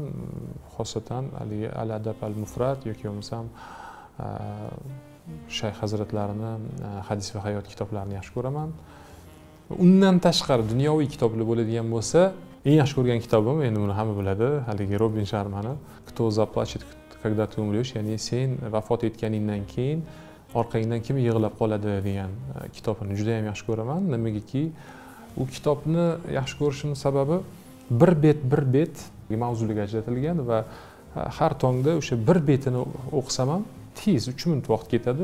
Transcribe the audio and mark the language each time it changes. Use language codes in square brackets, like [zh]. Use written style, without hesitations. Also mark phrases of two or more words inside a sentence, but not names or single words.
[uz] Xosatan haligi Al-Adab al-Mufrad yoki bo'lmasam Shayx hazratlarini hadis va hayot kitoblarini yaxshi ko'raman. Undan tashqari dunyoviy kitoblar bo'ladigan bo'lsa, eng yaxshi ko'rgan kitobim, endi buni hamma biladi, haligi Robin Sharmani [ru] Кто заплачет, когда ты умрешь, [uz] ya'ni sen vafot etganingdan keyin orqangdan kim yig'lab qoladi degan kitobini juda ham yaxshi ko'raman. Nimagaki, u kitobni yaxshi ko'rishimning sababi bir bet mavzuga ajratilgan va har tongda o'sha bir betini o'qisam ham tez 3 minut vaqt ketadi.